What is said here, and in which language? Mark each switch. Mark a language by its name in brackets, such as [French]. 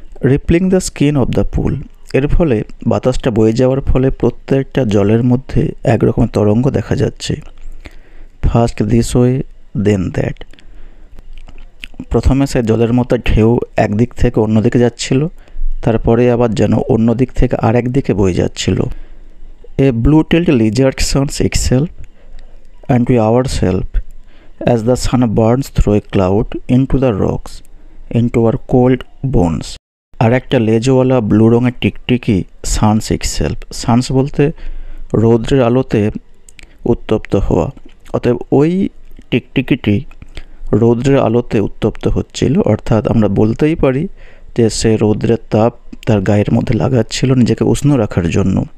[English] rippling the skin of the pool, [Bangla] এর ফলে বাতাসটা বয়ে যাওয়ার ফলে প্রত্যেকটা জলের মধ্যে একরকম তরঙ্গ দেখা যাচ্ছে। [English] first this way then that, [Bangla] প্রথমে সে জলের মতো ঢেউ একদিক থেকে অন্যদিকে যাচ্ছিল, তারপরে আবার যেন অন্য দিক থেকে আর একদিকে বয়ে যাচ্ছিল। [English] A blue-tailed lizard suns itself and we ourselves as the sun burns through a cloud into the rocks, into our cold bones. [Bangla] আর একটা লেজওয়ালা ব্লু রঙের টিকটিকি [English] suns itself, [Bangla] সানস বলতে রৌদ্রের আলোতে উত্তপ্ত হওয়া, অতএব ওই টিকটিকিটি রৌদ্রের আলোতে উত্তপ্ত হচ্ছিল, অর্থাৎ আমরা বলতেই পারি যে সে রৌদ্রের তাপ তার গায়ের মধ্যে লাগাচ্ছিল নিজেকে উষ্ণ রাখার জন্য।